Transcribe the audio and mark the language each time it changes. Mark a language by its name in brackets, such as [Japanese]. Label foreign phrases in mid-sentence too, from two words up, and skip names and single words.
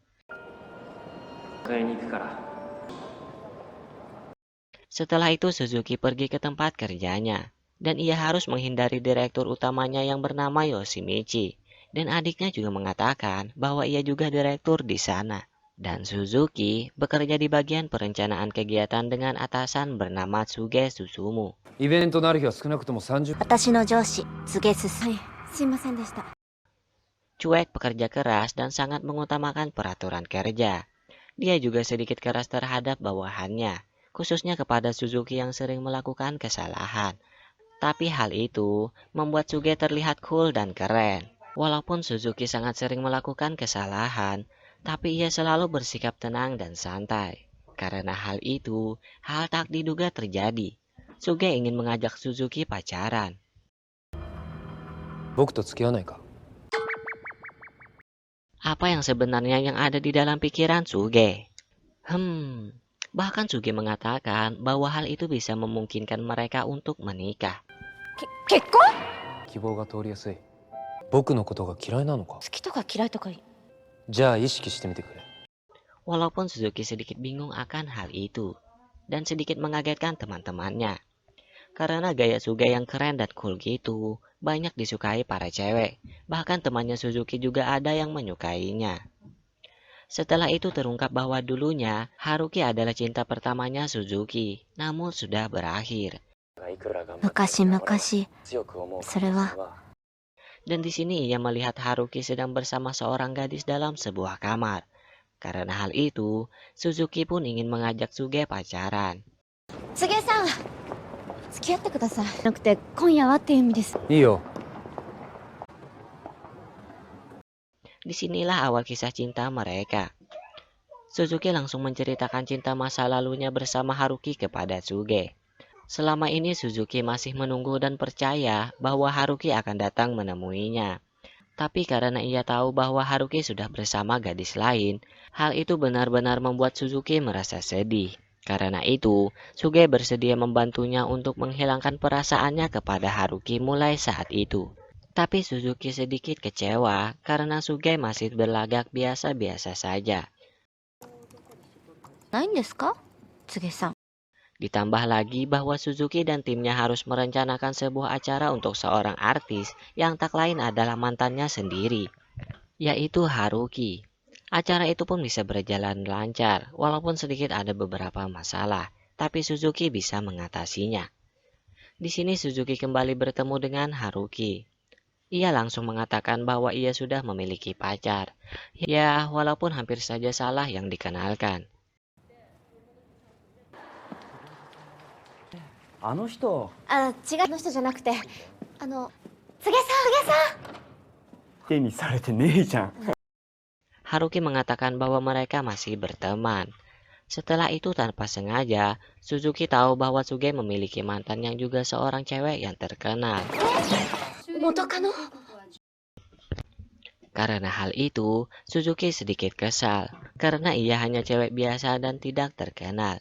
[Indonesian] Setelah itu Suzuki pergi ke tempat kerjanya dan ia harus menghindari direktur utamanya yang bernama Yoshimichi, dan adiknya juga mengatakan bahwa ia juga direktur di sana. Dan Suzuki bekerja di bagian perencanaan kegiatan dengan atasan bernama Tsuge Susumu. [Japanese] イベントのある日は少なくとも30。私の上司、柘植進。すいませんでした。 [Indonesian] Cuek, pekerja keras, dan sangat mengutamakan peraturan kerja. Dia juga sedikit keras terhadap bawahannya, khususnya kepada Suzuki yang sering melakukan kesalahan. Tapi hal itu membuat Tsuge terlihat cool dan keren. Walaupun Suzuki sangat sering melakukan kesalahan, tapi ia selalu bersikap tenang dan santai. Karena hal itu, hal tak diduga terjadi. Tsuge ingin mengajak Suzuki pacaran. [Japanese] 僕と付き合わないか。 [Indonesian] Apa yang sebenarnya yang ada di dalam pikiran Tsuge? Bahkan Tsuge mengatakan bahwa hal itu bisa memungkinkan mereka untuk menikah. [Japanese] 結婚。希望が通りやすい。僕のことが嫌いなのか。好きとか嫌いとか。じゃあ意識してみてくれ。 [Indonesian] Walaupun Suzuki sedikit bingung akan hal itu dan sedikit mengagetkan teman-temannya. Karena gaya Tsuge yang keren dan cool gitu banyak disukai para cewek. Bahkan temannya Suzuki juga ada yang menyukainya. Setelah itu terungkap bahwa dulunya Haruki adalah cinta pertamanya Suzuki, namun sudah berakhir. [Japanese] 昔々、それは。 [Indonesian] Dan di sini ia melihat Haruki sedang bersama seorang gadis dalam sebuah kamar. Karena hal itu, Suzuki pun ingin mengajak Tsuge pacaran. [Japanese] 柘植さん、付き合ってください。なくて今夜はっていう意味です。いいよ。 [Indonesian] Disinilah awal kisah cinta mereka. Suzuki langsung menceritakan cinta masa lalunya bersama Haruki kepada Tsuge. Selama ini Suzuki masih menunggu dan percaya bahwa Haruki akan datang menemuinya. Tapi karena ia tahu bahwa Haruki sudah bersama gadis lain, hal itu benar-benar membuat Suzuki merasa sedih. Karena itu, Tsuge bersedia membantunya untuk menghilangkan perasaannya kepada Haruki mulai saat itu. Tapi Suzuki sedikit kecewa karena Tsuge masih berlagak biasa-biasa saja. [Japanese] ないんですか、柘植さん。 [Indonesian] Ditambah lagi bahwa Suzuki dan timnya harus merencanakan sebuah acara untuk seorang artis yang tak lain adalah mantannya sendiri, yaitu Haruki. Acara itu pun bisa berjalan lancar, walaupun sedikit ada beberapa masalah, tapi Suzuki bisa mengatasinya. Di sini Suzuki kembali bertemu dengan Haruki. Ia langsung mengatakan bahwa ia sudah memiliki pacar. Ya, walaupun hampir saja salah yang dikenalkan. [Japanese] あの人あ、違う、あの人じゃなくて、柘植さん。手にされてねえじゃん。 [Indonesian] Haruki mengatakan bahwa mereka masih berteman. Setelah itu tanpa sengaja, Suzuki tahu bahwa Suge memiliki mantan yang juga seorang cewek yang terkenal. [Japanese] 元カノ。 [Indonesian] Karena hal itu, Suzuki sedikit kesal karena ia hanya cewek biasa dan tidak terkenal.